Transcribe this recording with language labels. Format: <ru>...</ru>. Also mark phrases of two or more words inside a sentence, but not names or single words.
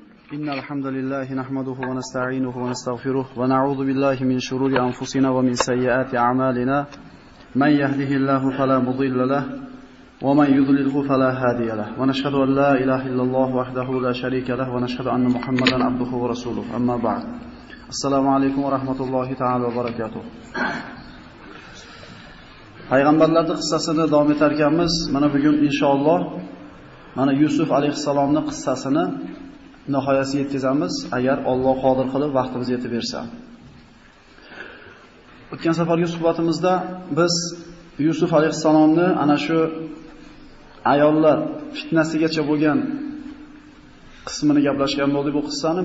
<ar>إن الحمد لله نحمده ونستعينه ونستغفره ونعوذ بالله من شرور أنفسنا ومن سيئات أعمالنا من يهده الله فلا مضل له ومن يضلله فلا هادي له ونشهد أن لا إله إلا الله وحده لا شريك له ونشهد أن محمدا عبده ورسوله أما بعد السلام عليكم ورحمة الله تعالى وبركاته.</ar> <uz>Payg'ambarlarning qissasini davom etar ekanmiz. Mana bugun inshaalloh mana Yusuf alayhisalomning qissasini nihoyasiga yetkazamiz, agar Alloh qodir qilib vaqtimiz yetib bersa. O'tgan safargi suhbatimizda biz Yusuf alayhisalomni ana shu ayollar fitnasigacha bo'lgan qismini gaplashgan bo'ldik bu qissani.</uz>